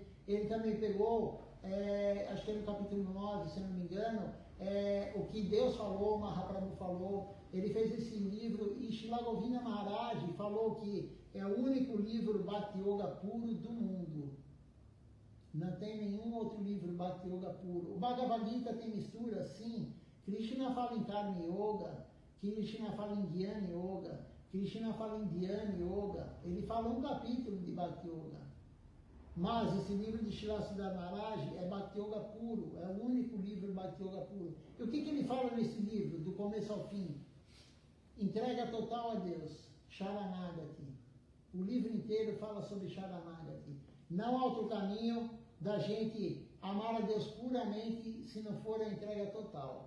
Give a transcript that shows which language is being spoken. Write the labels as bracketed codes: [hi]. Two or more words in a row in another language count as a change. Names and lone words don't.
[pt] Ele também pegou, acho que é no capítulo 9, se não me engano, o que Deus falou, o Mahaprabhu falou. Ele fez esse livro e Srila Govinda Maharaj falou que é o único livro Bhakti Yoga puro do mundo. Não tem nenhum outro livro Bhakti Yoga puro. O Bhagavad Gita tem mistura, sim. Krishna fala em Karma Yoga, Krishna fala em Jnana Yoga, Krishna fala em Dhyana Yoga. Ele fala um capítulo de Bhakti Yoga. Mas esse livro de Srila Siddhar Maharaj é Bhakti Yoga puro, é o único livro Bhakti Yoga puro. E o que ele fala nesse livro, do começo ao fim? Entrega total a Deus, Sharanagati. O livro inteiro fala sobre Sharanagati. Não há outro caminho da gente amar a Deus puramente se não for a entrega total.